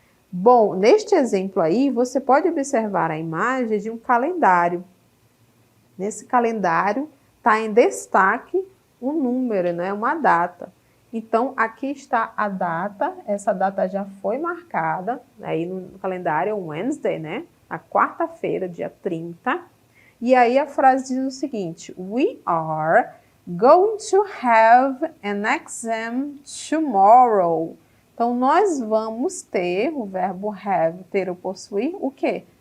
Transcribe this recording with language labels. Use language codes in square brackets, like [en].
[pt] Bom, neste exemplo aí, você pode observar a imagem de um calendário. Nesse calendário está em destaque um número, né, uma data. Então, aqui está a data, essa data já foi marcada, aí no calendário é Wednesday, né? A quarta-feira, dia 30. E aí a frase diz o seguinte, [en] we are going to have an exam tomorrow. [pt] Então, nós vamos ter, o verbo have, ter ou possuir, o quê?